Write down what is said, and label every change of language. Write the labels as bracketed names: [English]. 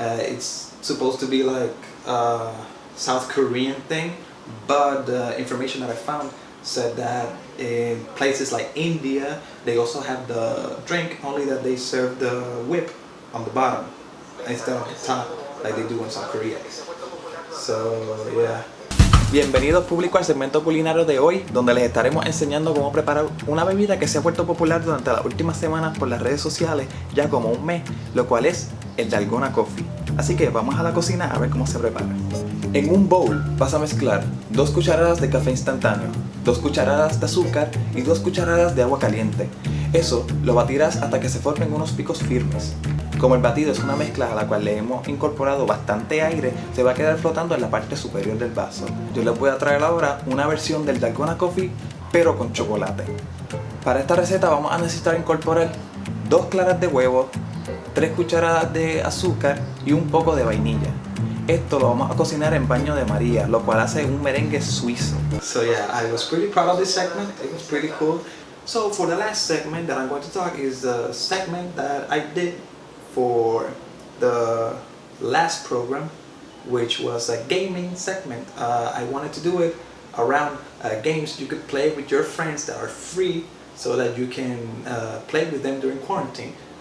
[English] It's supposed to be like a South Korean thing, but the information that I found said that in places like India, they also have the drink, only that they serve the whip on the bottom instead of the top like they do in South Korea. So yeah. [Spanish] Bienvenidos público al segmento culinario de hoy, donde les estaremos enseñando cómo preparar una bebida que se ha vuelto popular durante las últimas semanas por las redes sociales, ya como un mes, lo cual es el dalgona coffee. Así que vamos a la cocina a ver cómo se prepara. En un bowl vas a mezclar 2 cucharadas de café instantáneo, 2 cucharadas de azúcar y 2 cucharadas de agua caliente. Eso lo batirás hasta que se formen unos picos firmes. Como el batido es una mezcla a la cual le hemos incorporado bastante aire, se va a quedar flotando en la parte superior del vaso. Yo les voy a traer ahora una versión del dalgona coffee, pero con chocolate. Para esta receta vamos a necesitar incorporar 2 claras de huevo, 3 cucharadas de azúcar y un poco de vainilla. Esto lo vamos a cocinar en baño de María, lo cual hace un merengue suizo. [English] So yeah, I was pretty proud of this segment. It was pretty cool. So for the last segment that I'm going to talk is the segment that I did for the last program, which was a gaming segment. I wanted to do it around games you could play with your friends that are free, so that you can play with them during quarantine.